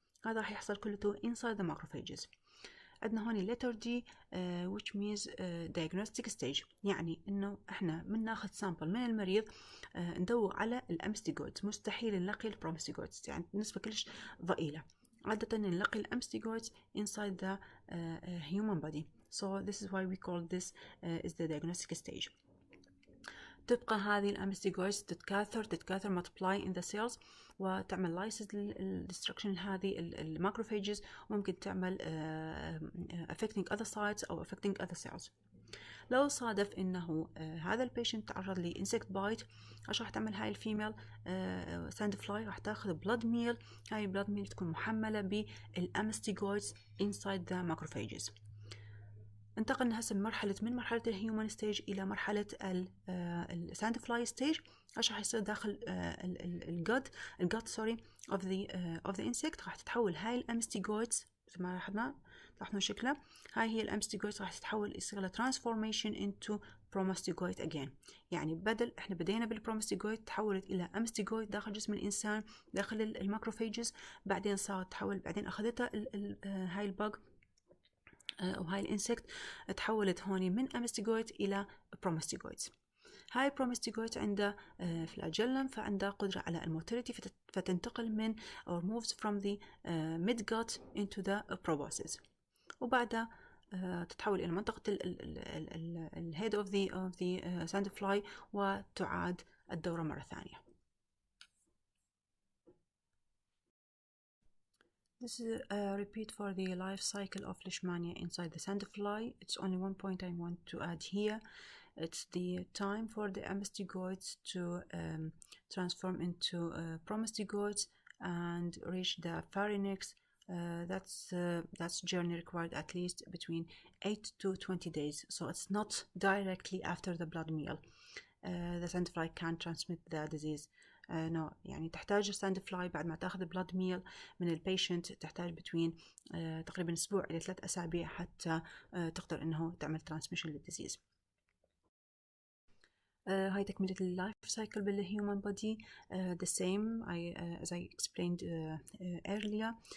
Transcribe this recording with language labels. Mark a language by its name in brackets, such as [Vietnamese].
[Arabic] هذا راح يحصل كله [English] inside the macrophages. [Arabic] عندنا هون [English] letter D which means diagnostic stage، [Arabic] يعني إنه إحنا من ناخذ sample من المريض ندور على الأمستيجويدز، مستحيل نلاقي البروماستيجويدز، يعني نسبة كلش ضئيلة. عادة نلاقي الأمستيجويدز [English] inside the human body. so this is why we call this is the diagnostic stage. [Arabic] تبقى هذه الأمستيجويدز تتكاثر [English] multiply in the cells [Arabic] وتعمل [English] lysis destruction [Arabic] هذه الماكروفاجز، وممكن تعمل [English] affecting other sites [Arabic] أو [English] affecting other cells. [Arabic] لو صادف إنه هذا البيشنت تعرض ل [English] insect bite، [Arabic] راح تعمل هاي الفيميل sand fly راح تاخذ blood meal. هاي blood meal تكون محملة بالأمستيجويدز [English] inside the macrophages. [Arabic] انتقلنا هسه من مرحلة الهيومن ستيج إلى مرحلة الساند فلاي ستيج. راح يصير داخل الجت [English] of the insect. [Arabic] راح تتحول هاي الأمستيجويدز زي ما لاحظنا شكلها، هاي هي الأمستيجويدز راح تتحول، يصير لها [English] transformation into promastigoid again. [Arabic] يعني بدل احنا بدينا بالبروماستيجويد تحولت إلى أمستيجويد داخل جسم الإنسان داخل الماكروفاجز، بعدين صارت تحول، بعدين أخذتها هاي الباج أو هاي الإنسكت تحولت هوني من أمستيجويد إلى بروماستيجويدز. هاي بروماستيجويد عنده فلاجيلم، فعنده قدرة على الموتيليتي، فتنتقل من [English] or moves from the midgut into the proboscis، [Arabic] وبعدها تتحول إلى منطقة ال [English] head of the sandfly [Arabic] وتعاد الدورة مرة ثانية. [English] This is a repeat for the life cycle of Lishmania inside the sandfly. It's only one point I want to add here. It's the time for the amestigoids to transform into promastigoids and reach the pharynx. That's journey required at least between 8 to 20 days. So it's not directly after the blood meal. The sandfly can't transmit the disease. [Arabic] no، يعني تحتاج الساند فلاي بعد ما تاخذ بلاد ميل من البيشنت، تحتاج بتوين تقريبا أسبوع إلى 3 أسابيع حتى تقدر إنه تعمل ترانسميشن للديزيز. هاي تكملة اللايف سايكل بالهيومن بودي. [English] the same as I explained earlier.